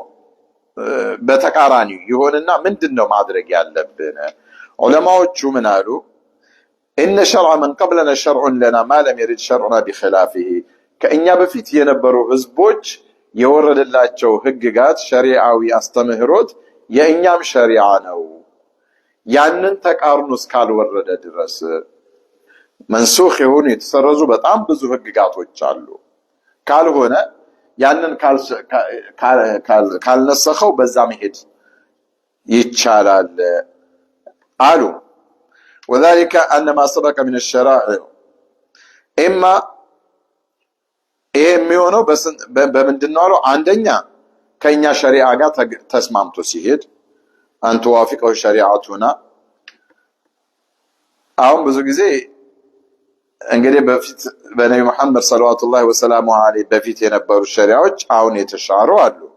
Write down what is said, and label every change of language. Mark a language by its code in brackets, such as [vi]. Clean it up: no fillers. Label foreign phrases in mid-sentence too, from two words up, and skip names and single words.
[am] በተቃራኒ ይሆንና ምንድነው ማድረግ ያለብን ዑለማዎቹ ምን አሉ [ar] ان شرع من قبلنا شرع لنا ما لم يرد شرعنا بخلافه [am] ከእኛ በፊት የነበሩ ህዝቦች የወረደላቸው ህግጋት ሸሪዓዊ አስተምህሮት የእኛም ሸሪዓ ነው ያንን ተቃርኖ እስካልወረደ ድረስ መንሱኽ የሆኑ የተሰረዙ በጣም ብዙ ህግጋቶች አሉ ካልሆነ ያንን ካልነሰኸው በዛ መሄድ ይቻላል አሉ [ar] وذلك أن ما سبق من الشرائع إما [am] የሚሆነው በምንድነው አሉ አንደኛ ከኛ ሸሪዓ ጋር ተስማምቶ ሲሄድ አንተ ዋፊቀው ሸሪዓቱና አሁን ብዙ ጊዜ እንግዲህ በፊት በነብዩ መሐመድ ሰለላሁ ዐለይሂ ወሰለም በፊት የነበሩ ሸሪዓዎች አሁን የተሻሩ አሉ